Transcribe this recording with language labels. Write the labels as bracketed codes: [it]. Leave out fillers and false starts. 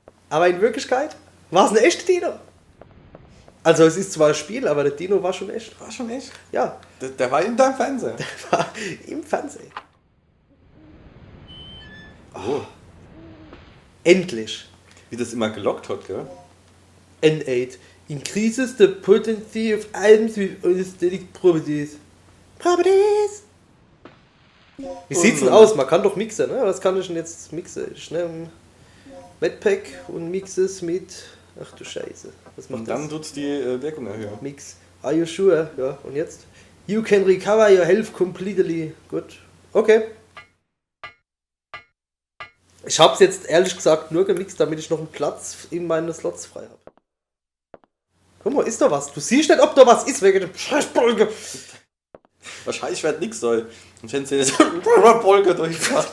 [de] Aber in Wirklichkeit war es ein echter Dino. Also es ist zwar ein Spiel, aber der Dino war schon echt. War schon echt? Ja, Der war in deinem Fernseher. war im Fernsehen. Oh. Endlich. Wie das immer gelockt hat, gell? [en] N8 increases the potency of items with aesthetic properties. [de] Properties! Wie sieht's denn aus? Man kann doch mixen, ne? Was kann ich denn jetzt mixen? Ich nehme Medpack und mixe es mit... Ach du Scheiße. Was macht Und dann das? tut's die Wirkung erhöhen. [en] Mix. Are you sure? [de] Ja, und jetzt? [en] You can recover your health completely. [de] Gut. Okay. Ich hab's jetzt ehrlich gesagt nur gemixt, damit ich noch einen Platz in meinen Slots frei habe. Guck mal, ist da was? Du siehst nicht, ob da was ist wegen dem Scheißbolge. Wahrscheinlich wird nix soll. Und wenn sie jetzt Bolge durchfahrt.